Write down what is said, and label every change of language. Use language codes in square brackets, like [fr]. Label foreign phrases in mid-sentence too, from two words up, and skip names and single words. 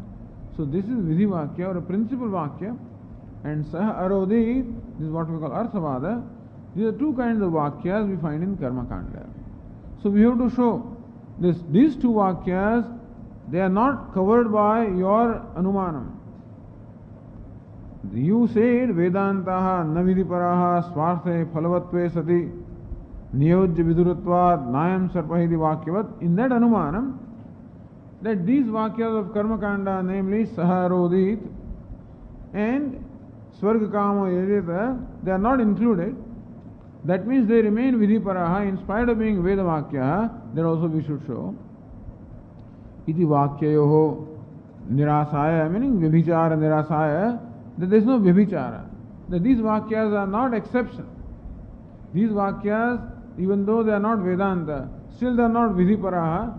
[en] So this is [sa] Vidhi Vakya [en] or a principal Vakya. And [sa] Saha Arodit, [en] this is what we call Arthavada. These are two kinds of Vakyas we find in [sa] Karma Kanda. [en] So we have to show these two Vakyas, they are not covered by your Anumanam. You said [sa] Vedantaha navidiparaha swarthe phalavatve sati niyojya vidurutvad nayam sarpahidi vakyavat. [en] In that Anumanam, that these Vakyas of [sa] Karma Kanda, [en] namely [sa] Saha Arodit [en] and [sa] Swarga Kama Yajeta, [en] they are not included. That means they remain vidhiparaha in spite of being [sa] Veda Vakya. [en] That also we should show. [sa] Iti Vakyayoho Nirasaya, meaning Vibhichara Nirasaya, [en] that there is no Vibhichara. That these Vakyas are not exception. These Vakyas, even though they are not Vedanta, still they are not vidhiparaha.